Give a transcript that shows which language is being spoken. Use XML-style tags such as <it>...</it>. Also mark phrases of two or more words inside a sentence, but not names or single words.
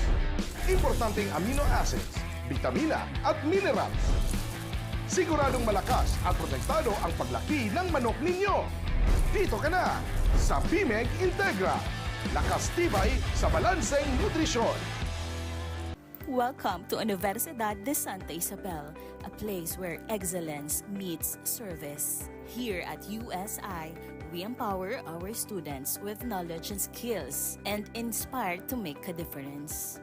<tl>Importanteng</tl> <en>amino acids,</en> <tl>vitamina at minerals. Siguradong malakas at protektado ang paglaki ng manok ninyo. Dito ka na sa BMEG Integra. Lakas tibay sa balanseng nutrisyon.</tl> <en>Welcome to Unibersidad de Sta, a place where excellence meets service. Here at USI, we empower our students with knowledge and skills and inspire to make a difference.</en>